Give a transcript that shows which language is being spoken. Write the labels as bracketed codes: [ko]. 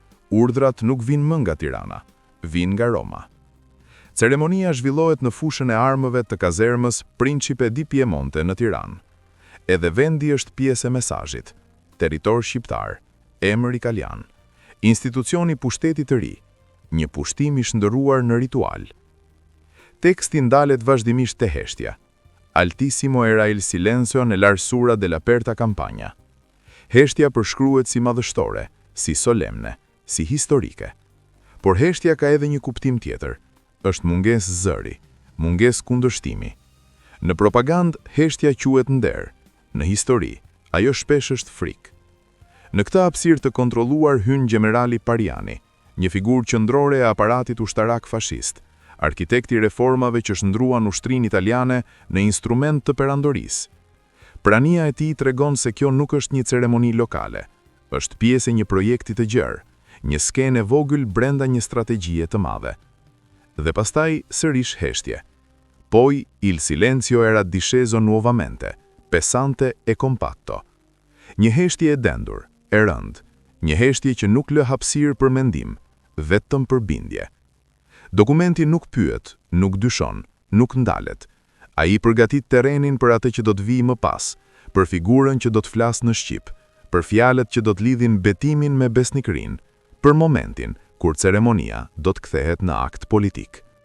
[sq] Urdhrat nuk vinë më nga Tirana, vinë nga Roma. Ceremonia zhvillohet në fushën e armëve të kazermës Principe di Piemonte në Tiranë. Edhe vendi është pjesë e mesazhit. Territor shqiptar, emër italian. Institucioni pushtetit të ri, një pushtim i shndërruar në ritual. Teksti ndalet vazhdimisht te heshtja. [it] Altissimo era il silenzio nell'arsura dell'aperta campagna. [sq] Heshtja përshkruhet si madhështore, si solemne, si historike. Por heshtja ka edhe një kuptim tjetër. Është mungesë zëri, mungesë kundërshtimi. Në propagandë, heshtja quhet nder. Në histori, ajo shpesh është frikë. Në këtë hapësirë të kontrolluar hyn gjenerali Pariani, një figurë qendrore e aparatit ushtarak fashist, arkitekti i reformave që shndruan ushtrinë italiane në instrument të perandorisë. Prania e tij tregon se kjo nuk është një ceremoni lokale, është pjesë e një projekti të gjerë, një skenë e vogël brenda një strategjie të madhe. Dhe pastaj sërish heshtje. [it] Poi il silenzio era disceso nuovamente, pesante e compatto. [sq] Një heshtje e dendur, e rënd, një heshtje që nuk lë hapësirë për mendim, vetëm për bindje. Dokumenti nuk pyet, nuk dyshon, nuk ndalet. Ai përgatit terrenin për atë që do të vijë më pas, për figurën që do të flasë në shqip, për fjalët që do të lidhin betimin me besnikërinë, për momentin kur ceremonia do të kthehet në akt politik.